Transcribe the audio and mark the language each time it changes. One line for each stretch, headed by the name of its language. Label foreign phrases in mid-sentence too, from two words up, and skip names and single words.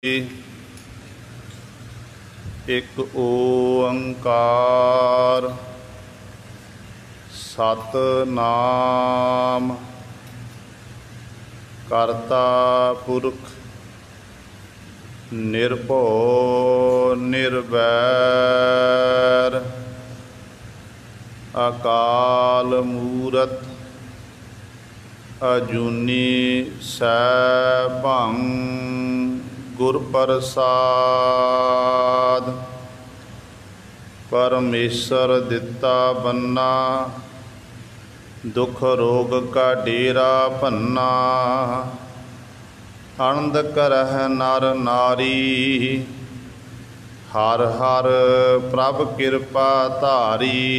Braj: एक ओंकार सतनाम करता पुरख निर्भौ निर्वैर अकाल मूरत अजूनी सैभं गुर प्रसाद।
Punjabi: ਪਰਮੇਸ਼ਵਰ ਦਿਤਾ ਬੰਨਾ ਦੁਖ ਰੋਗ ਕਾ ਡੇਰਾ ਭੰਨਾ। ਆਨੰਦ ਕਰਹ ਨਰ ਨਾਰੀ ਹਰ ਹਰ ਪ੍ਰਭ ਕ੍ਰਿਪਾ ਧਾਰੀ।